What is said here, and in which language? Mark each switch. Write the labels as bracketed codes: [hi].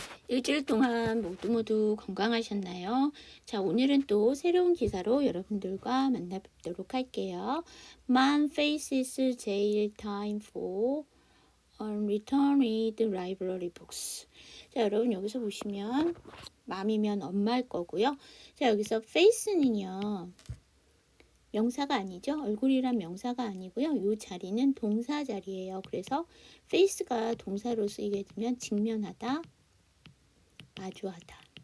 [ko] 일주일 동안 모두 건강하셨나요? 자, 오늘은 또 새로운 기사로 여러분들과 만나뵙도록 할게요. [en] Man faces jail time for unreturned library books. [ko] 자, 여러분 여기서 보시면 맘이면 엄마일 거고요. 자, 여기서 face는요. 명사가 아니죠. 얼굴이란 명사가 아니고요. 이 자리는 동사 자리예요. 그래서 face가 동사로 쓰이게 되면 직면하다, 마주하다.